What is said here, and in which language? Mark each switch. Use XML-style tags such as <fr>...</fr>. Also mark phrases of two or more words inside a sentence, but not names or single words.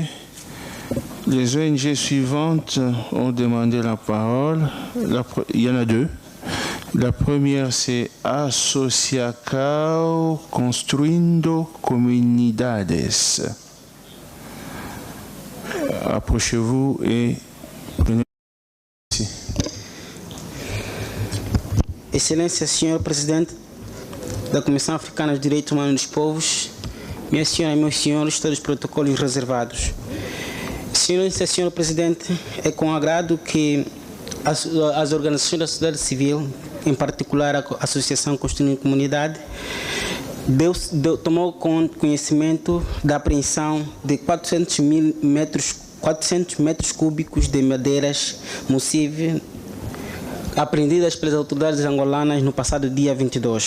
<fr>Les ONG suivantes ont demandé la parole. Il y en a deux. La première, c'est Asociação Construindo Comunidades. Approchez-vous et prenez.</fr> <pt>Excelência, Senhor Presidente da Comissão Africana dos Direitos Humanos dos Povos, minhas senhoras e meus senhores, todos os protocolos reservados. Senhor Presidente, é com agrado que as organizações da sociedade civil, em particular a Associação Construindo Comunidade, tomou conhecimento da apreensão de 400 metros cúbicos de madeiras mossíveis apreendidas pelas autoridades angolanas no passado dia 22.</pt>